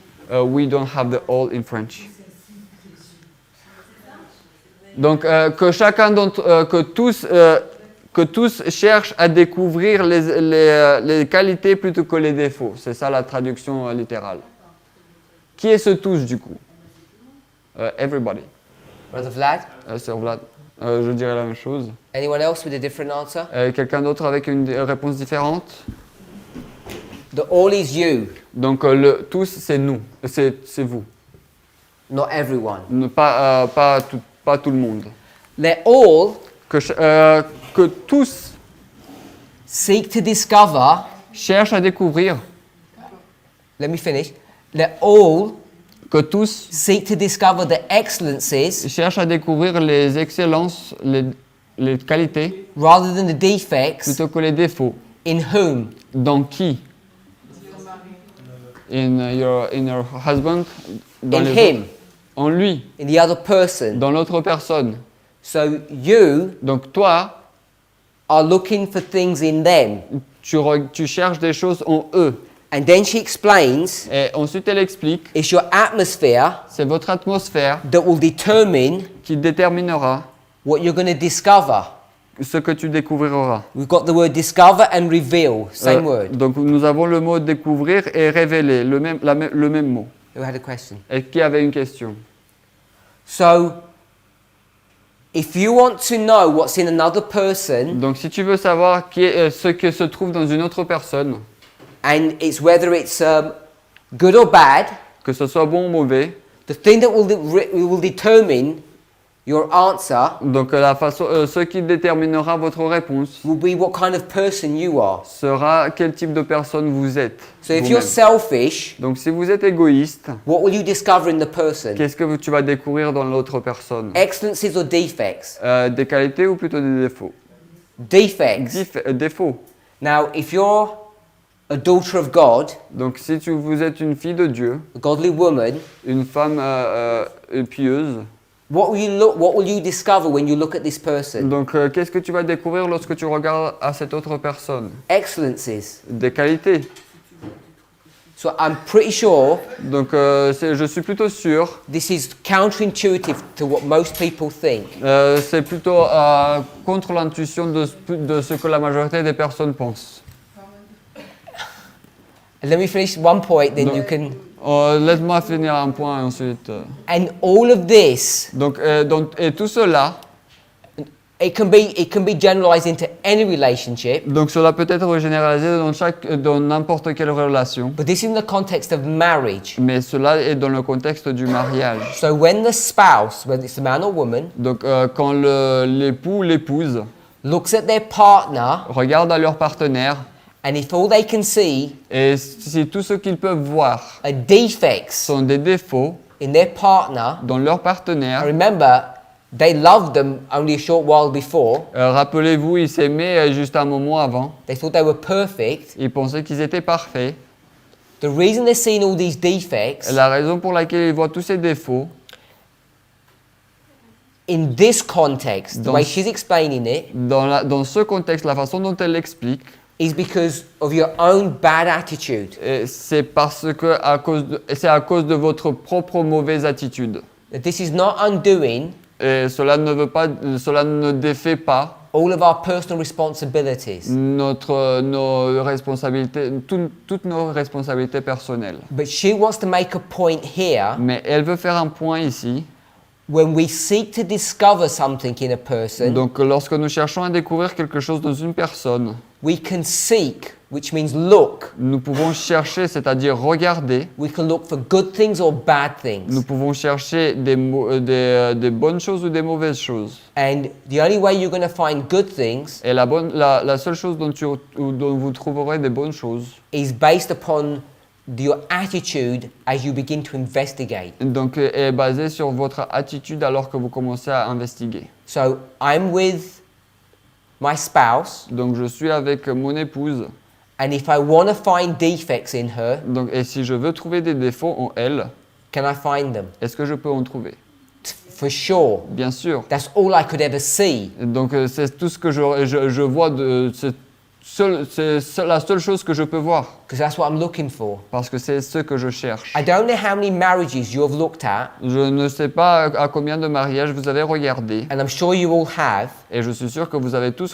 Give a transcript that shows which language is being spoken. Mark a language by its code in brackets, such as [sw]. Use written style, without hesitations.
[en] We don't have the all in French. [fr] Donc que chacun d'entre que tous cherchent à découvrir les qualités plutôt que les défauts. C'est ça la traduction littérale. Qui est ce tous du coup? [en] Everybody. Brother Vlad? [fr] Sir Vlad. Je dirais la même chose. [en] Anyone else with a different answer? [fr] Quelqu'un d'autre avec une réponse différente? [en] The all is you, [fr] Donc le tous c'est nous, c'est vous. [en] not everyone. [fr] Pas tout le monde. [en] Let all [fr] Que tous [en] seek to discover. [fr] cherchent à découvrir. [en] Let me finish. Let all [fr] Que tous [en] seek to discover the excellences [fr] cherchent à découvrir les excellences, les qualités, [en] rather than the defects [fr] plutôt que les défauts. [en] in whom? [fr] Dans qui? [en] In your husband. In him, [fr] En lui. [en] in the other person. [fr] Dans l'autre personne. [en] So you [fr] Donc toi, [en] are looking for things in them. [fr] tu cherches des choses en eux. [en] And then she explains [fr] Et ensuite elle explique, [en] it's your atmosphere [fr] c'est votre atmosphère [en] that will determine [fr] qui déterminera [en] what you're going to discover. [fr] ce que tu découvriras. [en] We've got the word discover and reveal, same word. [fr] Donc nous avons le mot découvrir et révéler, le même mot. [en] Who had a question? [fr] Et qui avait une question? [en] So, if you want to know what's in another person, [fr] Donc si tu veux savoir ce que se trouve dans une autre personne, [en] and it's whether it's good or bad, [fr] que ce soit bon ou mauvais, [en] the thing that will determine your answer [fr] donc ce qui déterminera votre réponse [en] will be what kind of person you are. [fr] sera quel type de personne vous êtes. [en] So if [fr] vous-même. [en] you're selfish, [fr] Donc si vous êtes égoïste, [en] what will you discover in the person? [fr] qu'est-ce que tu vas découvrir dans l'autre personne? [en] Excellences or defects? [fr] Des qualités ou plutôt des défauts? [en] Defects. [fr] Défauts. [en] Now, if you're a daughter of God, [fr] Donc si vous êtes une fille de Dieu, [en] a godly woman, [fr] une femme pieuse, [en] what will you discover when you look at this person? [fr] donc qu'est-ce que tu vas découvrir lorsque tu regardes à cette autre personne? [en] Excellences. [fr] Des qualités. [en] So I'm pretty sure [fr] Donc je suis plutôt sûr, [en] this is counterintuitive to what most people think. [fr] c'est plutôt contre l'intuition de ce que la majorité des personnes pensent. [en] And let me finish one point, then [fr] Donc- [en] you can. [fr] Laisse-moi finir un point ensuite. [en] And all of this, [fr] Et tout cela, [en] it can be generalized into any relationship, [fr] donc cela peut être généralisé dans n'importe quelle relation, [en] but this is in the context of marriage. [fr] mais cela est dans le contexte du mariage. [en] So when the spouse, whether it's a man or woman, [fr] Donc quand l'époux ou l'épouse [en] looks at their partner, [fr] regarde à leur partenaire, [en] and if all they can see [fr] et si tout ce qu'ils peuvent voir [en] are defects [fr] sont des défauts [en] in their partner, [fr] dans leur partenaire, [en] remember, they loved them only a short while before. [fr] rappelez-vous, ils s'aimaient juste un moment avant, [en] They thought they were perfect. [fr] ils pensaient qu'ils étaient parfaits. [en] The reason they're seeing all these defects, [fr] La raison pour laquelle ils voient tous ces défauts, [en] in this context, the [fr] Dans [en] way [fr] ce- [en] she's explaining it, [fr] dans ce contexte, la façon dont elle l'explique, [en] is because of your own bad attitude. [fr] c'est parce que c'est à cause de votre propre mauvaise attitude. [en] That this is not undoing [fr] Et cela ne défait pas [en] all of our personal responsibilities, [fr] nos responsabilités, toutes nos responsabilités personnelles. [en] but she wants to make a point here. [fr] Mais elle veut faire un point ici. [en] When we seek to discover something in a person, [fr] Donc lorsque nous cherchons à découvrir quelque chose dans une personne, [en] we can seek, which means look. [fr] nous pouvons chercher, c'est-à-dire regarder. [en] We can look for good things or bad [fr] Nous [en] things. [fr] pouvons chercher des bonnes choses ou des mauvaises choses. [en] And the only way you're going to find good things [fr] Et la seule chose dont vous trouverez des bonnes choses, [en] is based upon your attitude as you begin to investigate. [fr] donc, est basée sur votre attitude alors que vous commencez à investiguer. [en] So I'm with my spouse, [fr] Donc je suis avec mon épouse, [en] and if I want to find defects in her, [fr] donc, et si je veux trouver des défauts en elle, [en] Can I find them? [fr] Est-ce que je peux en trouver? [en] For sure. [fr] Bien sûr. [en] That's all I could ever see. [fr] Donc c'est tout ce que je vois, c'est la seule chose que je peux voir, [en] Because that's what I'm looking for. [fr] parce que c'est ce que je cherche. [en] I don't know how many marriages you have looked at, [fr] Je ne sais pas à combien de mariages vous avez regardé, [en] and I'm sure you all have, [fr] et je suis sûr que vous avez tous